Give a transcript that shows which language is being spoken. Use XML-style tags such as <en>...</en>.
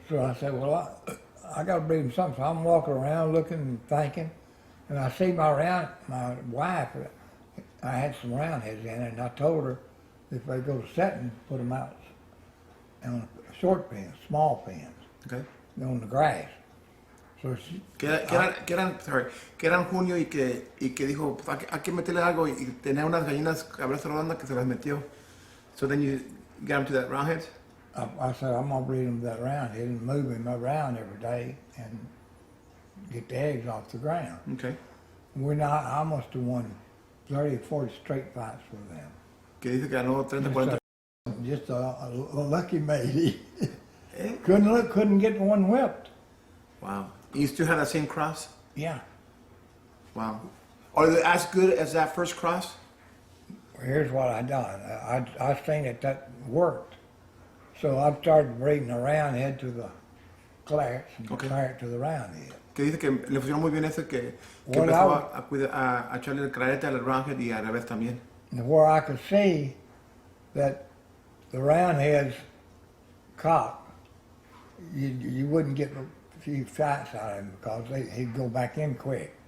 <en>So I said, well, I got to breed him something. So I'm walking around looking and thinking. And I see my wife, I had some roundheads in it, and I told her if they go setting, put them out on short pins, small pins, Okay. on the grass. So she,</en> <es>Que eran junio y que dijo, pues, hay que meterle algo y tenía unas gallinas cabeza redonda que se las metió.</es> <en>So then you got him to that roundhead? I said, I'm going to breed him that roundhead and move him around every day and get the eggs off the ground. Okay. I must have won 30 or 40 straight fights with them.</en> <es>Que dice que ganó 30, 40.</es> <en>Just a lucky matey. Eh? couldn't get one whipped. Wow. You still have that same cross? Yeah. Wow. Are they as good as that first cross? Here's what I done. I seen that worked. So I started breeding a roundhead to the clarets and Okay. claret to the roundhead.</en> <es>Que dice que le funcionó muy bien eso, que</es> <en>Well,</en> <es>empezó a echarle el clarete al roundhead y al revés también.</es> <en>And where I could see that the roundhead's cock, you wouldn't get a few fights out of him because he'd go back in quick.</en>